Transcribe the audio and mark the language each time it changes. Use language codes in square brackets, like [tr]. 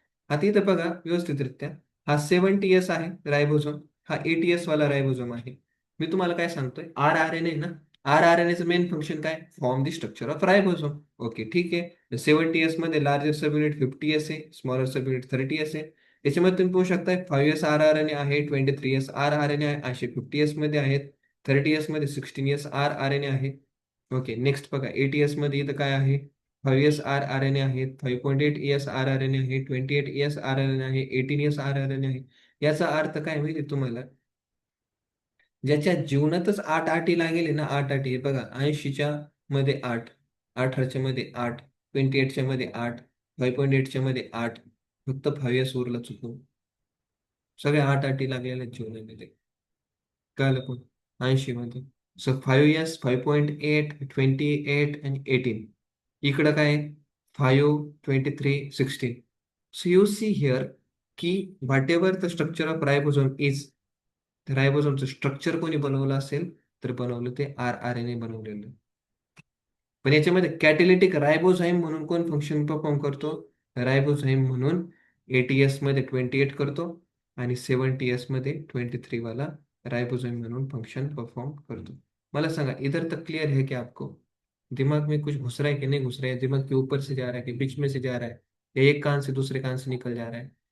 [mr] आता इथं बघा व्यवस्थितरित्या, हा 70S आहे रायबोझोम, हा 80S वाला रायबोझोम आहे. मी तुम्हाला काय सांगतोय? RRNA ना, RRNAचं मेन फंक्शन काय? [en] Form the structure of ribosome. [mr] Okay, ठीक आहे. 70S मध्ये लार्जर सबयुनिट 50S आहे, स्मॉलर सबयुनिट 30S आहे. याच्यामध्ये तुम्ही पाहू शकता 5S RRNA आहे, 23S RRNA आहे, असे 50S मध्ये आहेत. 30S मध्ये 16S rRNA आहे. ओके, नेक्स्ट बघा 80S मध्ये इथं काय आहे? 5S rRNA आहे, 5.8S rRNA आहे, 28S rRNA आहे, 18S rRNA आहे. याचा अर्थ काय माहिती तुम्हाला? ज्याच्या जीवनातच 8 अटी लागेल ना, 8 अटी बघा, 80च्या मध्ये 8, 18च्या मध्ये 8, 28च्या मध्ये 8, 5.8च्या मध्ये 8, फक्त 5S उरला चुकून. सगळ्या 8 अटी लागलेल्या आहेत जीवनामध्ये. कळलं पण 80 मध्ये. सो 5S, 5.8, 28 आणि 18. इकडं काय? 5, 23, 16. [en] so you see here की whatever the structure of ribosome is, [mr] रायबोझोमचं structure कोणी बनवलं असेल तर बनवलं ते RRNA बनवलेलं. पण याच्यामध्ये कॅटेलिटिक रायबोझाईम म्हणून कोण फंक्शन परफॉर्म करतो? रायबोझाईम म्हणून 80S मध्ये 28 करतो आणि 70S मध्ये 23 वाला राइबोसोम म्हणून फंक्शन परफॉर्म करतो. मला सांगा, [hi] इधर तक क्लियर है क्या आपको? दिमाग में कुछ घुस रहा है कि नहीं घुस रहा है? दिमाग के ऊपर से जा रहा है कि बीच में से जा रहा है, या एक कान से दूसरे कान से निकल जा रहा है?